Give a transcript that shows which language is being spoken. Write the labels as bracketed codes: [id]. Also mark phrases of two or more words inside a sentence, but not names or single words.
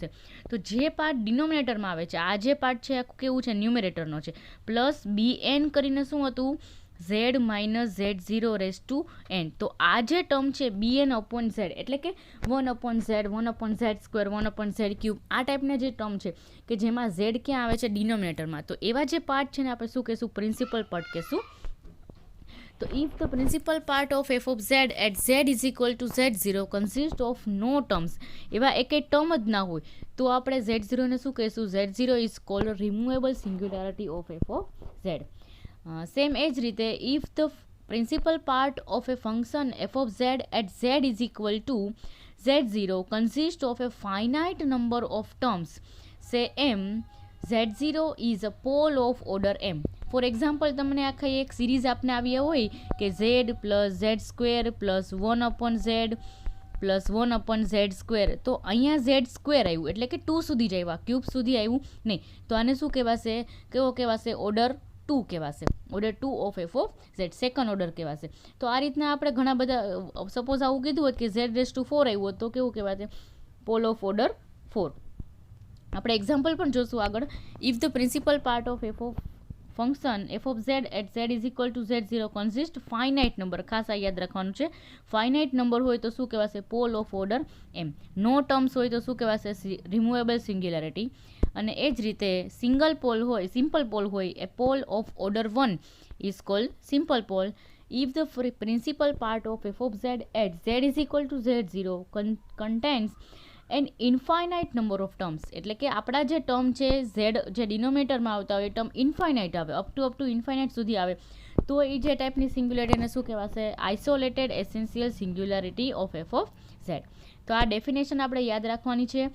[gu] તો જે પાર્ટ ડિનોમિનેટરમાં આવે છે આ જે પાર્ટ છે આખું કેવું છે ન્યુમરેટરનો છે પ્લસ bn કરીને શું હતું [en] z minus z0 raise to n. [gu] તો આ જે ટર્મ છે bn અપોન z એટલે કે 1/z 1/z² 1/z³ આ ટાઈપના જે ટર્મ છે કે જેમાં z ક્યાં આવે છે ડિનોમિનેટરમાં તો એવા જે પાર્ટ છે ને આપણે શું કહેશું [en] principal part [gu] કહેશું. [en] so if the principal part of f of z at z is equal to z0 consist of no terms [gu] એવા એકેય ટર્મ જ ના હોય તો આપણે z0 ને શું કહેશું [en] z0 is called removable singularity of f of z. સેમ [gu] એ જ રીતે [en] if the principal part of a function f of z at z is equal to z0 consist of a finite number of terms, say m, z0 is a pole of order m. for example [gu] તમને આખા એક સિરીઝ આપને આવી હોય કે [en] z plus z² plus 1/z plus 1/z². [gu] તો અહીંયા z² આવ્યું એટલે કે 2 સુધી જ આવ્યા ક્યુબ સુધી આવ્યું નહીં તો આને શું કહેવાશે કેવો કહેવાશે ઓર્ડર 2 કહેવાશે [en] order 2 of f of z second order [gu] કહેવાશે. તો આ રીતના આપણે ઘણા બધા સપોઝ આવું કીધું હોત કે z⁴ આવ્યું હોત તો કેવું કહેવાશે [en] pole of order 4. [gu] આપણે એક્ઝામ્પલ પણ જોશું આગળ. [en] if the principal part of f of function f of z at z is equal to z0 consist finite number [gu] ખાસ આ યાદ રાખવાનું છે [en] finite number [gu] હોય તો શું કહેવાશે [en] pole of order m. no terms [gu] હોય તો શું કહેવાશે [en] removable singularity. [gu] અને એ જ રીતે [en] single pole [gu] હોય [en] simple pole [gu] હોય એ [en] pole of order 1 is called simple pole. if the principal part of f of z at z is equal to z0 contains an infinite number of terms [gu] એટલે કે આપણા જે ટર્મ છે ઝેડ જે ડિનોમિનેટરમાં આવતા હોય એ ટર્મ ઇન્ફાઇનાઇટ આવે [en] up to infinite [gu] સુધી આવે તો એ જે ટાઈપની સિંગ્યુલારિટીને શું કહેવાશે [en] isolated essential singularity of f of z. [gu] તો આ ડેફિનેશન આપણે યાદ રાખવાની છે.